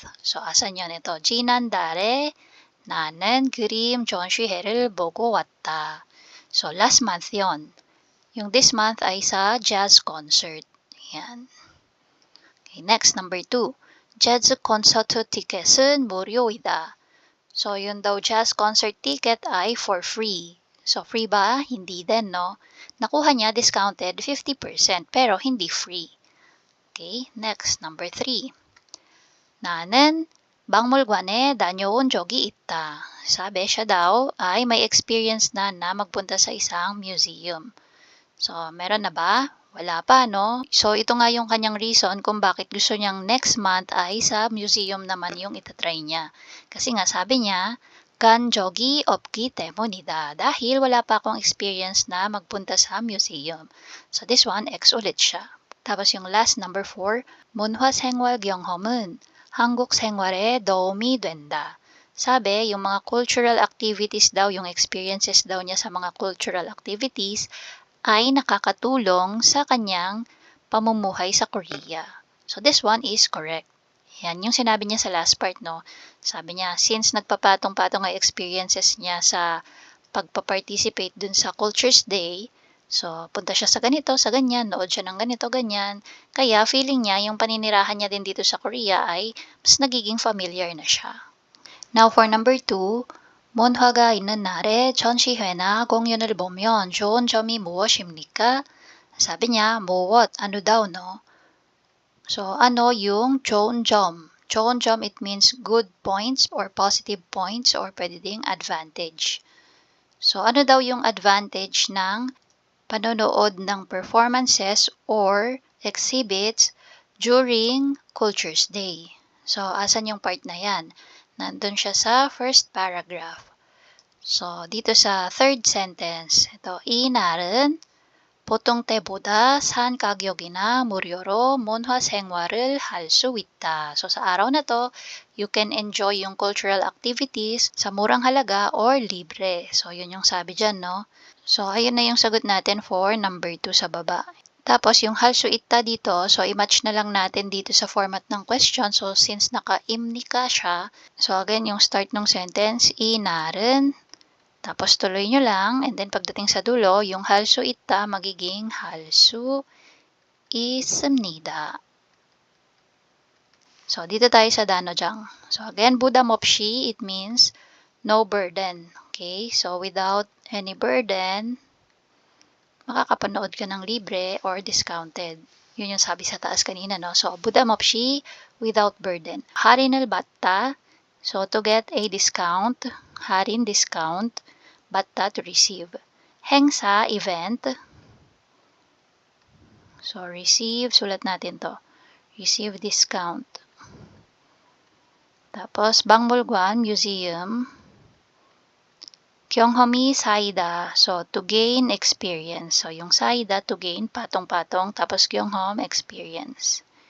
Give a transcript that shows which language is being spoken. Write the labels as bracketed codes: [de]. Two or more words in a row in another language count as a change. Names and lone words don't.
[tl] So asan yun ito? [ko] 지난달에 나는 그림 전시회를 보고 왔다. [en] So last month yon. [tl] Yung [en] this month [tl] ay sa [en] jazz concert. Yan. Okay, next, number 2. [ko] 재즈 콘서트 티켓은 무료이다. [tl] So yun daw [en] jazz concert ticket [tl] ay [en] for free. [tl] So free ba? Hindi din, no? Nakuha niya discounted 50% pero hindi free. [en] Okay, next, number 3. [ko] 나는 박물관에 다녀온 적이 있다. [tl] Sabi siya daw ay may experience na magpunta sa isang museum. So, meron na ba? Wala pa, no? So, ito nga yung kanyang reason kung bakit gusto niyang [en] next month [tl] ay sa museum naman yung itatry niya. Kasi nga sabi niya, [ko] 간 적이 없기 때문이다. [tl] Dahil wala pa akong experience na magpunta sa museum. [en] So, this one, [tl] X ulit siya. Tapos yung last, number 4, [ko] 문화생활 경험은 한국 생활에 도움이 된다. [tl] Sabi, yung mga [en] cultural activities [tl] daw, yung experiences daw niya sa mga [en] cultural activities [tl] ay nakakatulong sa kanyang pamumuhay sa Korea. [en] So this one is correct. [tl] Yan yung sinabi niya sa [en] last part, [tl] no? Sabi niya, since nagpapatong-patong ang experiences niya sa pagpa-participate dun sa Cultures Day, so punta siya sa ganito, sa ganyan, nood siya ng ganito, ganyan. Kaya feeling niya, yung paninirahan niya din dito sa Korea ay mas nagiging familiar na siya. [en] Now for number 2, [ko] 문화가 있는 날에 전시회나 공연을 보면 좋은 점이 무엇입니까? [tl] Sabi niya, 무엇, ano daw, no? So, ano yung [ko] 좋은 점? 좋은 점, [en] it means good points or positive points or [tl] pwede ding [en] advantage. [tl] So, ano daw yung advantage ng panonood ng [en] performances or exhibits [tl] during Cultures Day? So, asan yung part na yan? Nandun siya sa first paragraph. So, dito sa third sentence, ito, [ko] 이 날은 보통 때보다 산 가격이나 무료로 문화 생활을 할 수 있다. [tl] So, sa araw na to, [en] you can enjoy [tl] yung [en] cultural activities [tl] sa murang halaga or libre. So, yun yung sabi dyan, no? So, ayun na yung sagot natin for number 2 sa baba. Tapos, yung [ko] 할 수 있다 [tl] dito, so, i-match na lang natin dito sa format ng question. So, since naka-imnika siya, so, again, yung start ng sentence, [ko] 이 날은, [tl] tapos tuloy nyo lang, and then pagdating sa dulo, yung [ko] 할 수 있다 [tl] magiging [ko] 할 수 있습니다. [tl] So, dito tayo sa 단어장. [en] So, again, [ko] 부담 없이, [en] it means no burden. Okay? So, without any burden, [tl] makakapanood ka ng libre or discounted. Yun yung sabi sa taas kanina, no? So, [ko] 부담 없이, [en] without burden. [ko] 할인을 받다, [en] so to get a discount, 할인 discount, 받다 to receive. 행사, event. So, receive, [tl] sulat natin to. [en] receive discount. Tapos, Bangbolguan Museum, Kyunghomi Saida, so to gain experience. [tl] So, yung Saida [en] to gain, [tl] patong-patong, tapos Kyunghom experience.